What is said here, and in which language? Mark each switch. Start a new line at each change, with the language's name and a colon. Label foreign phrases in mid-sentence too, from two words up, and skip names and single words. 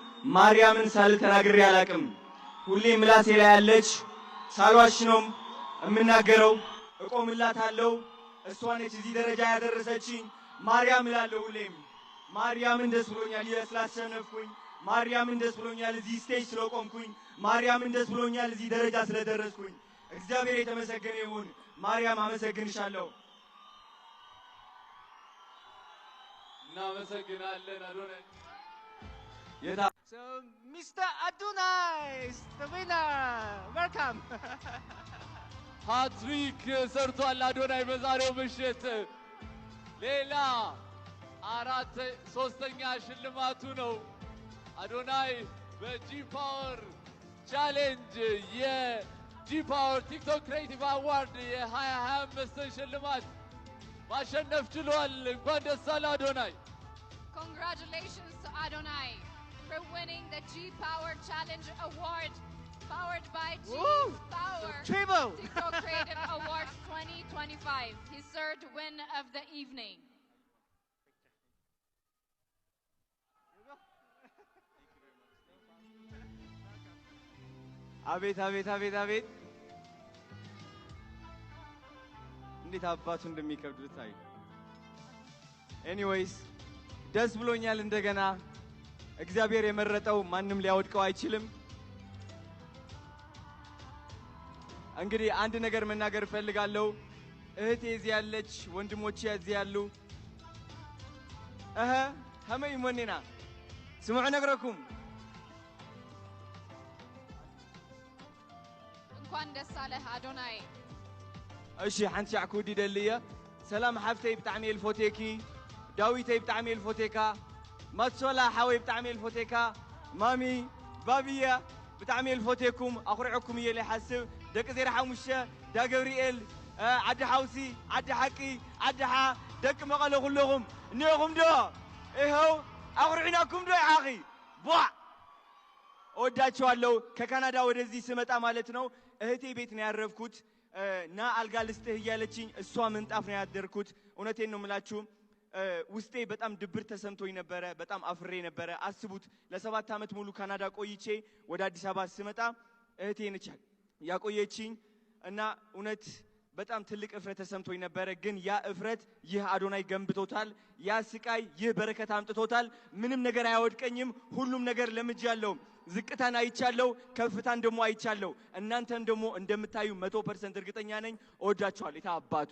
Amharic: ማርያምን ሳልል ተናግሬ አላቅም። ሁሌም ምላሴ ላይ ያለች ሳልዋሽ ነው እምናገረው እቆምላታለሁ። እሷ ነች እዚህ ደረጃ ያደረሰችኝ። ማርያም እላለሁ ሁሌም። ማርያምን ደስ ብሎኛል ስላሸነፍኩኝ። ማርያምን ደስ ብሎኛል እዚህ ስቴጅ ስለቆምኩኝ። ማርያምን ደስ ብሎኛል እዚህ ደረጃ ስለደረስኩኝ። እግዚአብሔር የተመሰገነ ይሁን። ማርያም አመሰግንሻለሁ። እናመሰግናለን አዶናይ።
English: So, Mr. Adonai is the winner. Welcome.
Amharic: ሃትሪክ ሰርቷል አዶናይ በዛሬው ምሽት። ሌላ ሶስተኛ ሽልማቱ ነው። አዶናይ በጂ ፓወር ቻሌንጅ የጂ ፓወር ቲክቶክ ክሬቲቭ አዋርድ የ2025 ሽልማት ማሸነፍ ችሏል። እንኳን ደስ አለ አዶናይ።
English: Congratulations to Adonai for winning the G Power Challenge Award, powered by G Power Triple. TikTok Creative Awards 2025. His third win of the evening.
Amharic: አቤት አቤት አቤት አቤት እንዴት አባቱ እንደሚከብድ ታይ። ኤኒዌይስ ደስ ብሎኛል። እንደገና እግዚአብሔር የመረጠው ማንም ሊያወድቀው አይችልም። እንግዲህ አንድ ነገር መናገር እፈልጋለሁ። እህቴ እዚህ ያለች፣ ወንድሞቼ እዚህ ያሉ
Tigrinya: ከመይ ሞኔና ስሙዑ ነግረኩም
Amharic: እንኳን ደስ አለህ አዶናይ።
Tigrinya: እሺ ሓንቲ ሻዕ ክውዲ ደልየ ሰላም ሓፍተይ ብጣዕሚ ልፎቴኪ፣ ዳዊተይ ብጣዕሚ ልፎቴካ፣ ማትሶላ ሓወይ ብጣዕሚ ልፎቴካ፣ ማሚ ባብያ ብጣዕሚ ልፎቴኩም፣ ኣኹሪዕኩም እየ ለይሓስብ ደቂ ዜራ ሓሙሽተ ዳ ገብርኤል ዓዲ ሓውሲ ዓዲ ሓቂ ዓዲ ሓ ደቂ መቐለ ኩለኹም እኒአኹም ዶ?
Amharic: ይኸው
Tigrinya: ኣኹሪዕናኩም ዶ ይሓኺ ቧ
Amharic: እወዳችኋለሁ። ከካናዳ ወደዚህ ስመጣ ማለት ነው እህቴ ቤት ነው ያረፍኩት። ና አልጋ ልስጥህ እያለችኝ እሷ ምንጣፍ ነው ያደርኩት። እውነቴን ነው የምላችሁ። ውስጤ በጣም ድብር ተሰምቶኝ ነበረ። በጣም አፍሬ ነበረ። አስቡት ለ7 ዓመት ሙሉ ካናዳ ቆይቼ ወደ አዲስ አበባ ስመጣ እህቴ ነች ያቆየችኝ እና እውነት በጣም ትልቅ እፍረት ተሰምቶኝ ነበረ። ግን ያ እፍረት ይህ አዶናይ ገንብቶታል። ያ ስቃይ ይህ በረከት አምጥቶታል። ምንም ነገር አያወድቀኝም። ሁሉም ነገር ለምጃለሁ። ዝቅታን አይቻለሁ፣ ከፍታን ደግሞ አይቻለሁ። እናንተም ደግሞ እንደምታዩ 100% እርግጠኛ ነኝ። እወዳችኋለሁ። የታባቱ